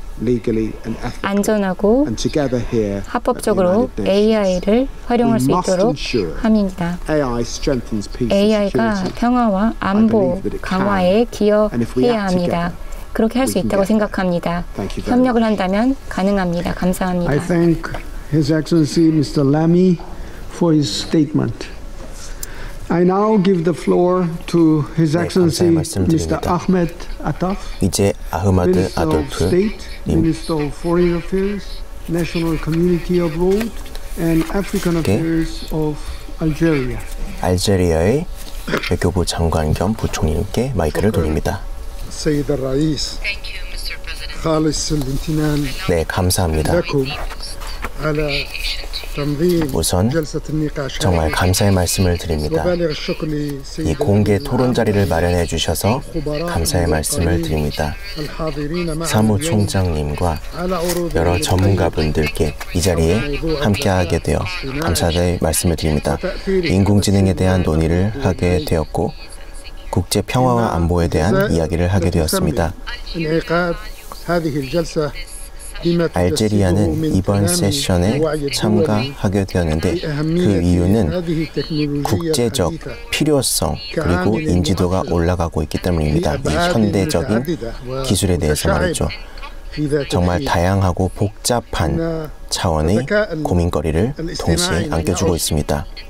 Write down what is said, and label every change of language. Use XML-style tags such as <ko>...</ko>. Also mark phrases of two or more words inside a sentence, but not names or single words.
<ko>안전하고 합법적으로 AI를 활용할 수 있도록 합니다. AI가 평화와 안보 강화에 기여해야 합니다. 그렇게 할 수 있다고 생각합니다. 협력을 한다면 가능합니다. 감사합니다.</ko> <en>I thank His Excellency Mr. Lamy for his statement. I now give the floor to His Excellency Mr. Ahmed Attaf,</en> <ko>이제 아흐마드</ko> <en>Minister of</en> <ko>아도프</ko> <en>State,</en> <ko>님</ko> <en>Minister of Foreign Affairs, National Community Abroad, and African Affairs of Algeria.</en> <ko>알제리아의 외교부 장관 겸 부총리님께 마이크를 돌립니다.</ko> <ar>السيد الرئيس خالص الامتنان</ar> <ko>네, 감사합니다.</ko> <ar>لكم على تنظيم</ar> <ko>우선</ko> <ar>جلسة النقاش</ar> <ko>정말 감사의 말씀을 드립니다.</ko> <ar>وبالغ الشكر</ar> <ko>이 공개 토론 자리를 마련해 주셔서 감사의 말씀을 드립니다.</ko> <ar>الحاضرين معنا</ar> <ko>사무총장님과</ko> <ar>على عروض</ar> <ko>여러 전문가분들께 이 자리에 함께하게 되어 감사의 말씀을 드립니다. 인공지능에 대한 논의를 하게 되었고 국제 평화와 안보에 대한 이야기를 하게 되었습니다.</ko> <ar>انعقاد هذه الجلسة</ar> <ko>알제리아는 이번 세션에 참가하게 되었는데 그 이유는 국제적 필요성 그리고 인지도가 올라가고 있기 때문입니다. 이 현대적인 기술에 대해서 말이죠. 정말 다양하고 복잡한 차원의 고민거리를 동시에 안겨주고 있습니다.</ko>